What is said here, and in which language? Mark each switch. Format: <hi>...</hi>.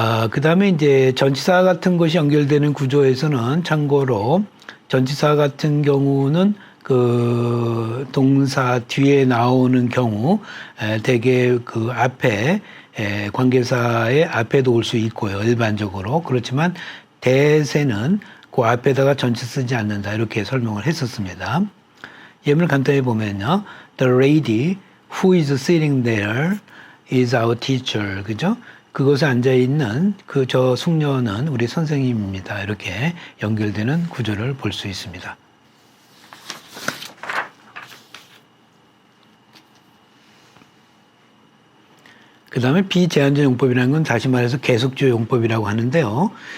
<ko>그 다음에 이제 전치사 같은 것이 연결되는 구조에서는 참고로 전치사 같은 경우는 그 동사 뒤에 나오는 경우 되게 그 앞에 관계사의 앞에도 올 수 있고요. 일반적으로. 그렇지만 대세는 그 앞에다가 전치 쓰지 않는다. 이렇게 설명을 했었습니다. 예문을 간단히 보면요.</ko> <en>The lady who is sitting there is our teacher.</en> <ko>그죠? 그곳에 앉아있는 그 저 숙녀는 우리 선생님입니다. 이렇게 연결되는 구조를 볼 수 있습니다. 그 다음에 비제한적 용법이라는 건 다시 말해서 계속적 용법이라고 하는데요.</ko>